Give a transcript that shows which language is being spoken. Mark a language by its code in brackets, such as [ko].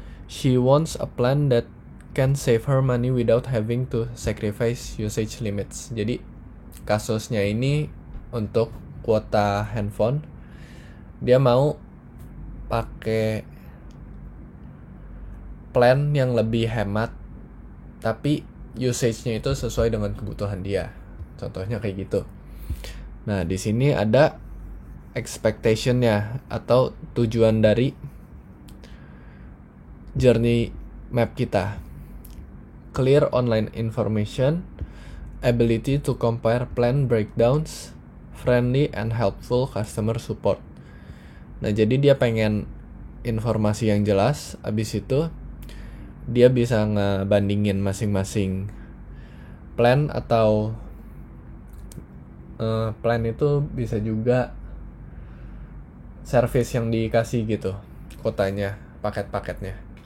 [en] She wants a plan that can save her money without having to sacrifice usage limits. [id] Jadi kasusnya ini untuk kuota handphone, dia mau pakai plan yang lebih hemat, tapi usage-nya itu sesuai dengan kebutuhan dia. Contohnya kayak gitu. Nah, di sini ada expectation-nya atau tujuan dari journey map kita. [en] Clear online information, ability to compare plan breakdowns, friendly and helpful customer support. [id] Nah, jadi dia pengen informasi yang jelas, abis itu dia bisa ngebandingin masing-masing plan atau plan itu bisa juga service yang dikasih gitu, kotanya, paket-paketnya.